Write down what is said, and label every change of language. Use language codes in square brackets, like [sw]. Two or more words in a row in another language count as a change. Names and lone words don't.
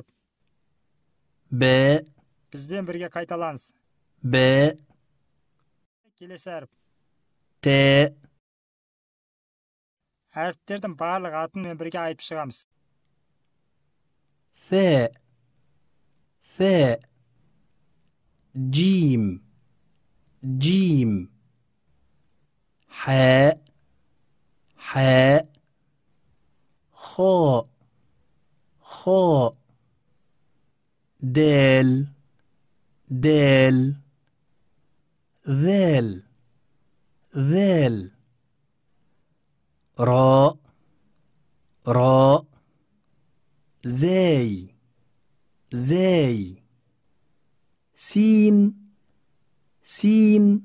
[kk] Б. Бізбен бірге қайталаңыз. Б. Келесі әріп. Т. Әріптердің барлық атымен бірге айтып шығамыз. [ar] Th. Th. Jim. Jim. H. H. Kha. Kha. Del. Del. ذل. ذل. را. را. زي. زي. سين. سين.